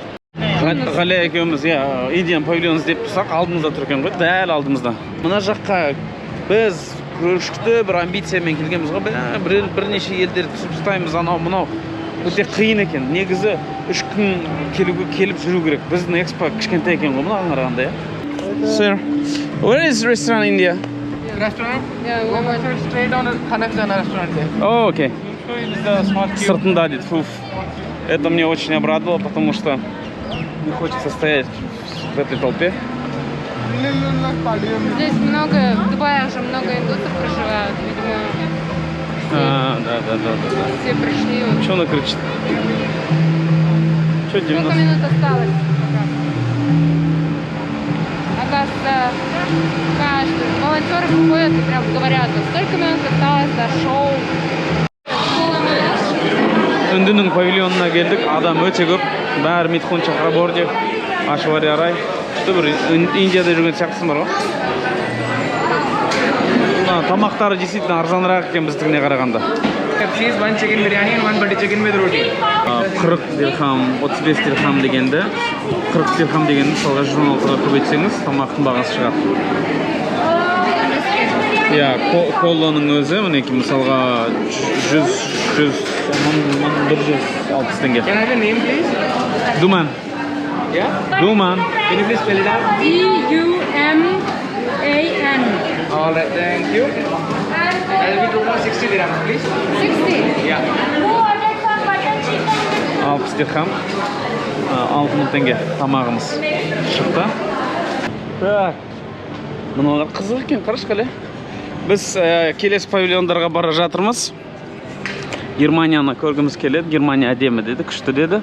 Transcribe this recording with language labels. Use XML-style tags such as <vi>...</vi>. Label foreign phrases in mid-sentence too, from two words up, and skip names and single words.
<kk>Ғалия екеуміз Индиян павильон іздеп тұрсақ, алдымызда тұр екен ғой, дәл алдымызда. Мына жаққа біз күшті бір амбициямен келгенбіз ғой, бірнеше елдерді түсіп ұстаймыз, анау мынау өте қиын екен. Негізі 3 күн келіп жүру керек. Біздің экспо кішкентай екен ғой, мынаған қарағанда, иә.</kk> <en>Sir, where is restaurant in India? Restaurant? Yeah, we went Straight down to Khanakjana restaurant there. Oh, okay. Is the small queue.</en> <kk>Сыртында дейді, фуф.</kk> <ru>Это мне очень обрадовало, потому что не хочется стоять в этой толпе. Здесь много, в Дубае уже много индусов проживают, видимо. Да. Все пришли. Что она кричит? Что, 90? Сколько минут осталось? Оказывается, волонтеры приходят и прям говорят, столько минут осталось до шоу.</ru> <kk>Үндінің павильонына келдік, адам өте көп. Бәрі митхун чакраборди, ашвари арай. Күшті бір Индияда жүрген сияқтысын бар ғой. Тамақтары действительно арзанырақ екен біздігіне қарағанда.</kk> <en>Cheese, 1 chicken biryani and 1 butter chicken with roti.</en> <kk>40 дирхам, 35 дирхам дегенді, 40 дирхам дегенді салға 16-ға көбейтсеңіз, тамақтың бағасы шығады. Колланың өзі, мінеки, мысалға 160 теңге.</kk> <en>Can I have your name, please? Думан. Yeah? Думан. Can you please spell it out? D-U-M-A-N. All right, thank you. I'll be total 60 dirhams, please. 60? Yeah.</en> <kk>60 дирхам, 6000 теңге тамағымыз шықты. Так, мыналар қызық екен, қараш қале. Біз келесі павильондарға бара жатырмыз. Германияны көргіміз келеді. Германия әдемі деді, күшті деді.</kk>